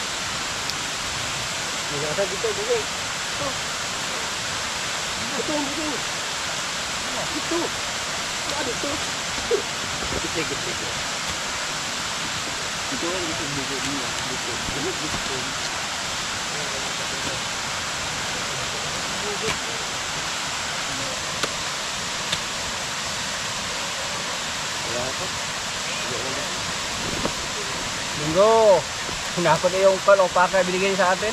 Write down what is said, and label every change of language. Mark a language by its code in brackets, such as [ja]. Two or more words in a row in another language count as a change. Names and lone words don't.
[id] Ini ada gitu, Budi. Betul. Itu. Ada tuh. Gitu. Itu yang gitu dia. Gitu. Bingo. [tl] Hinakot na yung palopaka binigay sa atin.